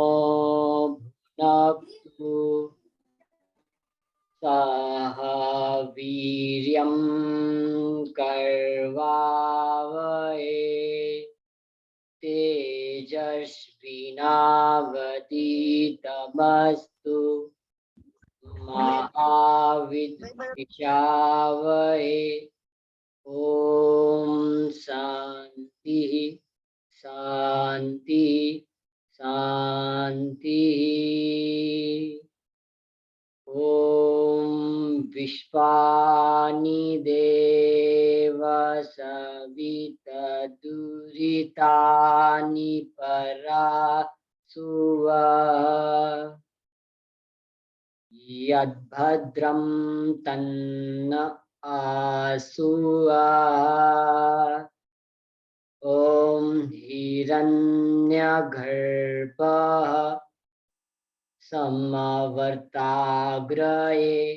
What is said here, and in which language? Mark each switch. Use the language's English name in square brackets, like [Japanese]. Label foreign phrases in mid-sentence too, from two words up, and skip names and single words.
[Sanskrit] भुनक्तु सह वीर्यम कर्वावहे तेजस्वीनावतीतमस्तु महाविद्विषावहे. ओम शांति शांति शांति. ઓમ विश्वानि देव सवितदुरितानि परासुव यद्भद्रं तन्न आसुव ॐ हिरण्यगर्भः समवर्ताग्रये